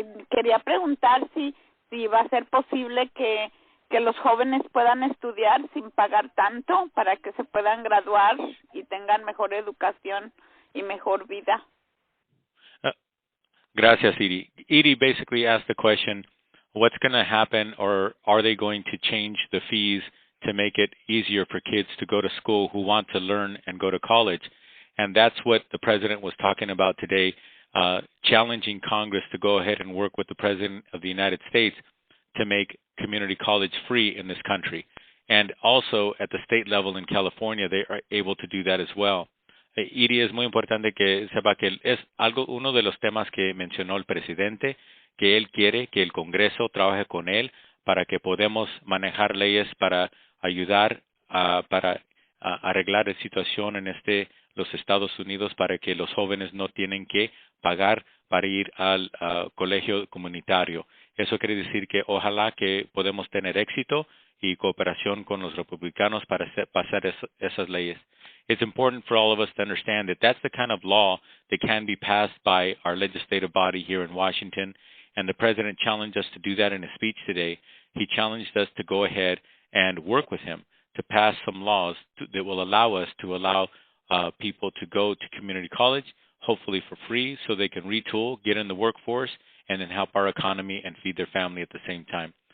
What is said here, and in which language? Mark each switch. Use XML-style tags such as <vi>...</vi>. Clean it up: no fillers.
<es>Quería preguntar si va a ser posible que los jóvenes puedan estudiar sin pagar tanto para que se puedan graduar y tengan mejor educación y mejor vida. Gracias, Edie.</es> <en>Edie basically asked the question, what's going to happen, or are they going to change the fees to make it easier for kids to go to school who want to learn and go to college? And that's what the president was talking about today, challenging Congress to go ahead and work with the president of the United States to make community college free in this country. And also at the state level in California, they are able to do that as well.</en> <es>Edie, es muy importante que sepa que es uno de los temas que mencionó el presidente, que él quiere que el Congreso trabaje con él para que podamos manejar leyes para ayudar para arreglar la situación en los Estados Unidos para que los jóvenes no tienen que pagar para ir al colegio comunitario. Eso quiere decir que ojalá que podemos tener éxito y cooperación con los republicanos para pasar esas leyes.</es> <en>It's important for all of us to understand that that's the kind of law that can be passed by our legislative body here in Washington, and the president challenged us to do that in his speech today. He challenged us to go ahead and work with him to pass some laws that will allow us to allow people to go to community college, hopefully for free, so they can retool, get in the workforce, and then help our economy and feed their family at the same time.</en>